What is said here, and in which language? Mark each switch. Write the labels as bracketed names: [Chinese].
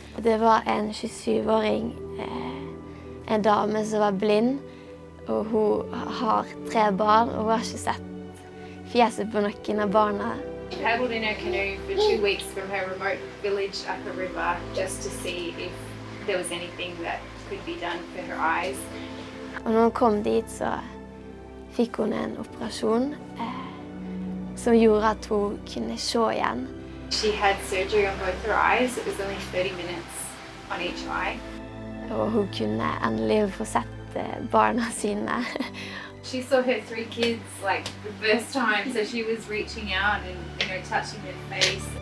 [Norwegian] Det var en 27-åring, en dame som var blind, og hun har 3 barn, og hun har ikke sett fjeset på noen av barna. [English] she paddled in her canoe for 2 weeks from her remote village up a river just to see if there was anything that could be done for her eyes. [Norwegian] Og når hun kom dit, så fikk hun en operasjon som gjorde at hun kunne se igjen. [English] She had surgery on both her eyes. It was only 30 minutes on each eye. [Norwegian] Og hun kunne endelig få sett barna sine. [English] She saw her 3 kids like the first time, so she was reaching out and touching their face.